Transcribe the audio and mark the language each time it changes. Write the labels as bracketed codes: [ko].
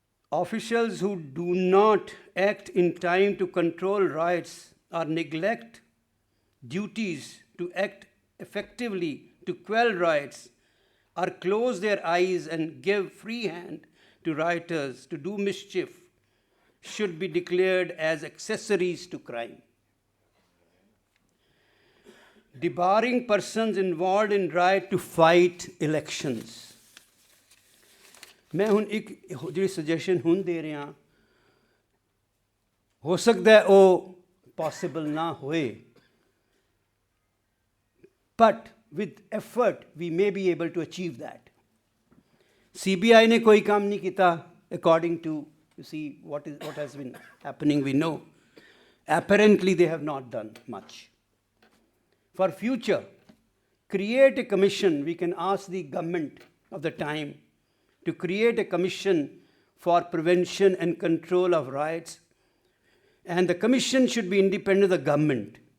[en] Officials who do not act in time to control riots or neglect duties to act effectively to quell riots or close their eyes and give free hand to rioters to do mischief should be declared as accessories to crime. Debarring persons involved in riot to fight elections. [pa] ਮੈਂ ਹੁਣ ਇੱਕ ਜਿਹੜੀ suggestion ਹੁਣ ਦੇ ਰਿਹਾ, ਹੋ ਸਕਦਾ ਉਹ ਪੋਸੀਬਲ ਨਾ ਹੋਏ, [en] but with effort we may be able to achieve that. [pa] CBI ਨੇ ਕੋਈ ਕੰਮ ਨਹੀਂ ਕੀਤਾ [en] according to, you see what has been happening, we know. Apparently they have not done much. For future, create a commission. We can ask the government of the time to create a commission for prevention and control of riots, and the commission should be independent of the government.